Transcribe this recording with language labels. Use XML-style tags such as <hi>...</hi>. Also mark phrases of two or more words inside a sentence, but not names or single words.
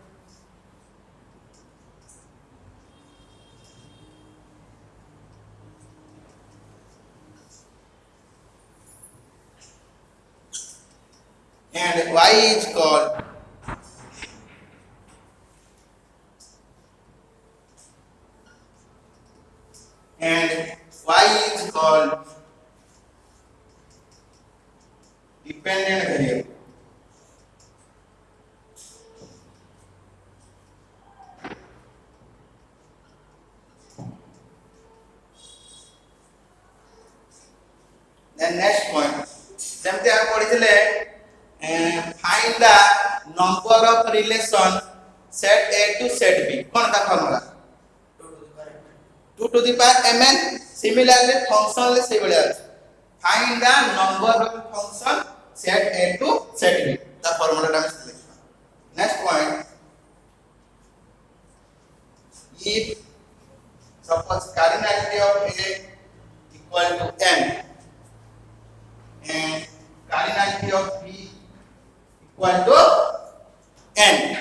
<en>and y is called dependent variable. Then next point,</en> <or>ଯେମିତି ଆମେ ପଢିଥିଲେ</or> <en>find the number of relation set A to set B.</en> <or>କଣ ତା ଫର୍ମୁଲା</or> <en>2 to the power mn. Similarly function ରେ</en> <or>ସେଇ ଭଳିଆ ଅଛି</or> <en>find the number of function set A to set B.</en> <or>ତା ଫର୍ମୁଲା ଟା ଆମେ লিখବା.</or> <en>Next point, if suppose cardinality of A equal to n and cardinality of B equal to n,</en>